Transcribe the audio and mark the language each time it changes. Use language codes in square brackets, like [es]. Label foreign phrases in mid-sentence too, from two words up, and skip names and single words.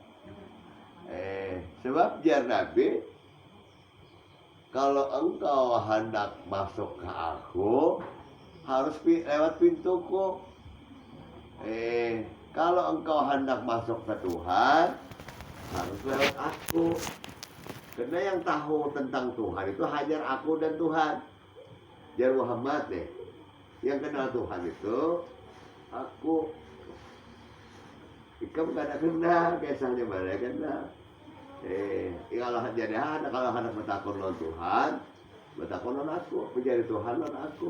[bjn] Sebab jar Nabi, kalau engkau hendak masuk ke aku, harus lewat pintuku. [id] Kalau engkau hendak masuk ke Tuhan, harus lewat aku. Karena yang tahu tentang Tuhan itu hanya aku dan Tuhan. [bjn] Jar Muhammad deh. [id] Yang kenal Tuhan itu aku. [bjn] Ikam gak ada kenal, kisahnya mana kenal. Kalau hendak bertakun lawan Tuhan, bertakun lawan aku, menjadi Tuhan lawan aku.